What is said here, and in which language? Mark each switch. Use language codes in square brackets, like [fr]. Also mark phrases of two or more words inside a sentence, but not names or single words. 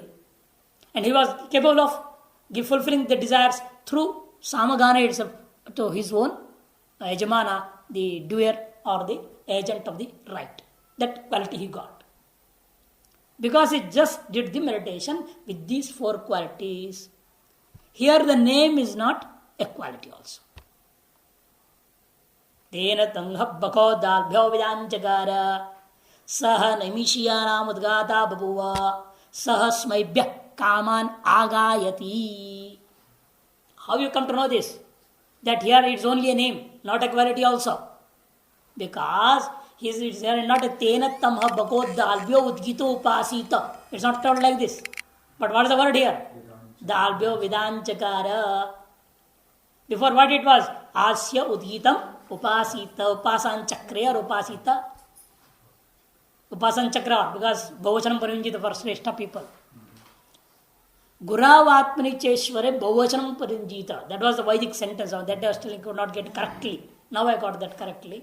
[en] And he was capable of fulfilling the desires through Samagana itself to his own Yajamana, the doer or the agent of the right. That quality he got. Because he just did the meditation with these four qualities. Here the name is not a quality also. [sa] Tena tangha bako dalbhyo vidanchakara saha naimishiyanam udgata babuva saha smaibhya kaman agayati. [en] How you come to know this? That here it's only a name, not a quality also. Because he is not a [sa] tena tamha bako dalbhyo udgito upasita. [en] It's not told like this. But what is the word here? [sa] Dalbhyo vidanchakara. [en] Before what it was? [sa] Asya udhitam upasita. Upasan chakra or upasita. Upasan chakra, [en] because [sa] Bahuvachanam Parinjita [en] for Shrestha people. [sa] Guravatmani Cheshware Bahuvachanam Parinjita. [en] That was the Vedic sentence. That I still could not get correctly. Now I got that correctly.